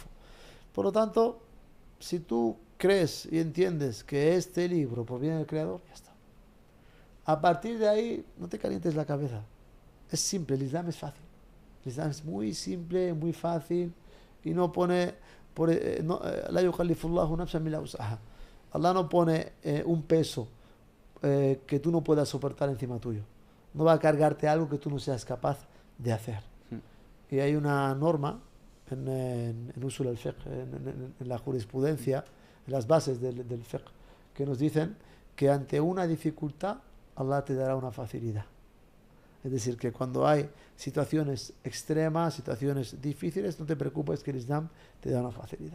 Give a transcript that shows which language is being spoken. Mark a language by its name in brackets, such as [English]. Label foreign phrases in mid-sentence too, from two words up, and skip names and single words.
[Spanish] Por lo tanto, si tú crees y entiendes que este libro proviene del Creador, ya está. A partir de ahí, no te calientes la cabeza. Es simple, el Islam es fácil. El Islam es muy simple, muy fácil y no pone... [Arabic] لا يكلف الله نفسا إلا وسعها. [Spanish] Allah no pone un peso que tú no puedas soportar encima tuyo. No va a cargarte algo que tú no seas capaz de hacer. Y hay una norma en [Arabic] أصول الفقه, [Spanish] en la jurisprudencia, en las bases del fiqh, que nos dicen que ante una dificultad Allah te dará una facilidad. Es decir, que cuando hay situaciones extremas, situaciones difíciles, no te preocupes, que el Islam te da una facilidad.